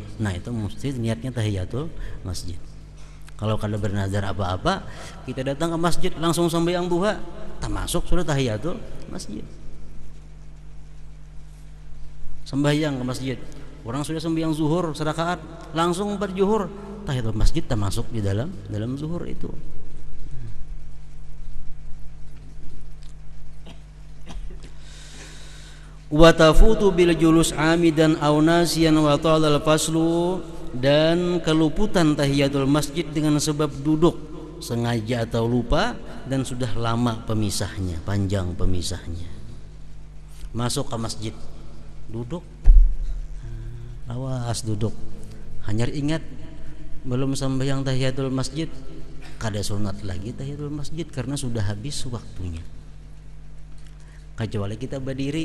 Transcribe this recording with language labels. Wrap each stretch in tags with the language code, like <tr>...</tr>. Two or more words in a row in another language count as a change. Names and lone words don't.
<bjn>Nah, itu mesti niatnya</bjn> <ar>تحية المسجد.</ar> <bjn>Kalau kada bernazar apa-apa, kita datang ke masjid langsung sembahyang duha, termasuk sudah</bjn> <ar>تحية المسجد.</ar> <bjn>Sembahyang ke masjid, orang sudah sembahyang zuhur serakaat, langsung berjuhur,</bjn> <ar>تحية المسجد</ar> <bjn>termasuk di dalam zuhur itu.</bjn> <ar>وتفوت بالجلوس عامدا أو ناسيا وطال الفصل,</ar> <bjn>dan keluputan</bjn> <ar>تحية المسجد</ar> <bjn>dengan sebab duduk sengaja atau lupa dan sudah lama pemisahnya, panjang pemisahnya. Masuk ke masjid duduk, awas duduk, hanya ingat belum sembahyang</bjn> <ar>تحية المسجد,</ar> <bjn>kada sunat lagi</bjn> <ar>تحية المسجد</ar> <bjn>karena sudah habis waktunya. Kecuali kita berdiri.</bjn>